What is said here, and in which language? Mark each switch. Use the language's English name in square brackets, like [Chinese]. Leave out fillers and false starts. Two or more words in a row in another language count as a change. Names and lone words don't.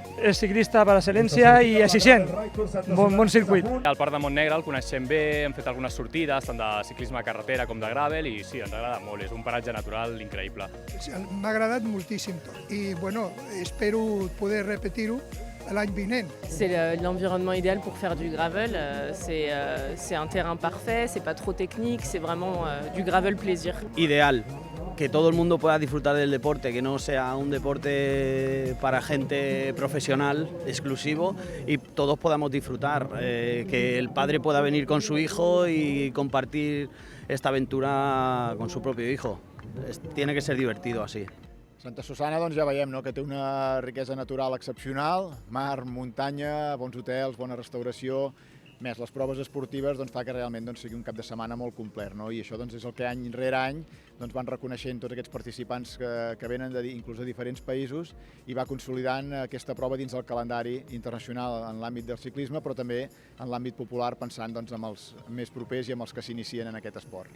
[Catalan] És ciclista per excel·lència i exigent, bon circuit. El Parc de Montnegre el coneixem bé, hem fet algunes sortides, tant de ciclisme a carretera com de gravel, i sí, ens agrada molt, és un paratge natural increïble. M'ha agradat moltíssim tot i bueno, espero poder repetir-ho l'any vinent. [French] C'est l'environnement idéal pour faire du gravel. C'est un terrain parfait, c'est pas trop technique, c'est vraiment du gravel plaisir. [Spanish] Ideal, que todo el mundo pueda disfrutar del deporte, que no sea un deporte para gente profesional, exclusivo, y todos podamos disfrutar, que el padre pueda venir con su hijo y compartir esta aventura con su propio hijo. Tiene que ser divertido así. [Catalan] Santa Susana ja veiem que té una riquesa natural excepcional, mar, muntanya, bons hotels, bona restauració, més les proves esportives fa que realment sigui un cap de setmana molt complet. I això és el que any rere any van reconeixent tots aquests participants que venen inclús de diferents països i va consolidant aquesta prova dins del calendari internacional en l'àmbit del ciclisme, però també en l'àmbit popular, pensant en els més propers i en els que s'inicien en aquest esport.